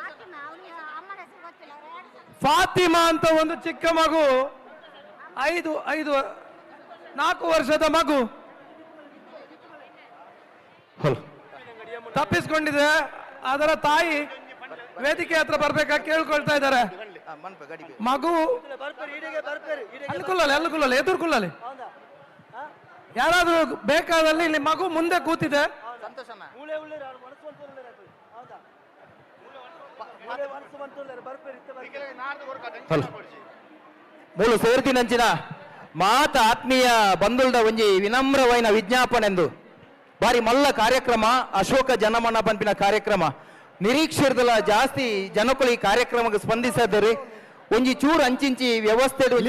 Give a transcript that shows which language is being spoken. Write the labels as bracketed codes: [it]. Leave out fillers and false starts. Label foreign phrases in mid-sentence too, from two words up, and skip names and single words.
[kn] ಫಾತಿಮಾ ಅಂತ ಒಂದು ಚಿಕ್ಕ ಮಗು, 4 ವರ್ಷದ ಮಗು ತಪ್ಪಿಸ್ಕೊಂಡಿದೆ. ಅದರ ತಾಯಿ ವೇದಿಕೆ ಹತ್ರ ಬರ್ಬೇಕಾಗಿ ಕೇಳ್ಕೊಳ್ತಾ ಇದ್ದಾರೆ. ಮಗು ಅಲ್ಲುಕೊಳ್ಳಲಿ ಎದುರ್ಕೊಳ್ಳಲಿ. ಯಾರಾದ್ರೂ ಬೇಕಾದಲ್ಲಿ ಇಲ್ಲಿ ಮಗು ಮುಂದೆ ಕೂತಿದೆ. [tcy] ಮೂಲು ಸೇರ್ತಿನಂಚಿನ ಮಾತ ಆತ್ಮೀಯ ಬಂಧುಲ್ದ ಒಂಜಿ ವಿನಮ್ರವೈನ ವಿಜ್ಞಾಪನೆಂದು ಬಾರಿ ಮಲ್ಲ ಕಾರ್ಯಕ್ರಮ ಅಶೋಕ ಜನಮನ ಪಂಪಿನ ಕಾರ್ಯಕ್ರಮ ನಿರೀಕ್ಷಿರ್ದಲ ಜಾಸ್ತಿ ಜನಕ್ಕಳು [kn] ಈ ಕಾರ್ಯಕ್ರಮಕ್ಕೆ ಸ್ಪಂದಿಸಿದರೆ [tcy] ಒಂಜಿ ಚೂರು ಅಂಚಿಂಚಿ ವ್ಯವಸ್ಥೆ